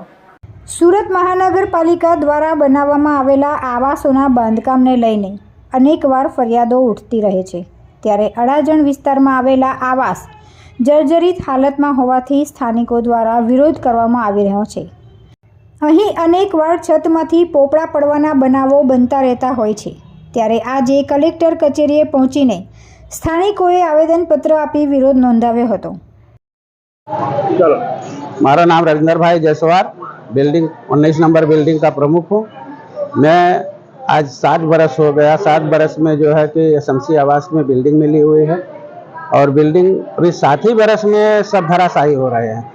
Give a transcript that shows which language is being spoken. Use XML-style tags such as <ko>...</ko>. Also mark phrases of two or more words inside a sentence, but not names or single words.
<gu>સુરત મહાનગરપાલિકા દ્વારા બનાવવામાં આવેલા આવાસોના બાંધકામને લઈને અનેકવાર ફરિયાદો ઉઠતી રહે છે, ત્યારે અડાજણ વિસ્તારમાં આવેલા આવાસ જર્જરિત હાલતમાં હોવાથી સ્થાનિકો દ્વારા વિરોધ કરવામાં આવી રહ્યો છે। અહીં અનેકવાર છતમાંથી પોપડા પડવાના બનાવો બનતા રહેતા હોય છે, ત્યારે આજે કલેક્ટર કચેરીએ પહોંચીને સ્થાनिकोए આવેદનપત્ર આપી વિરોધ નોંધાવ્યો હતો। મારા નામ</gu> <hi>रविंदर भाई जयसवार, बिल्डिंग 19 नंबर बिल्डिंग का प्रमुख हूँ। मैं आज 7 बरस हो गया। 7 बरस में जो है कि एसएमसी आवास में बिल्डिंग मिली हुई है और बिल्डिंग पूरी 7 ही बरस में सब धराशायी हो रहे हैं।</hi>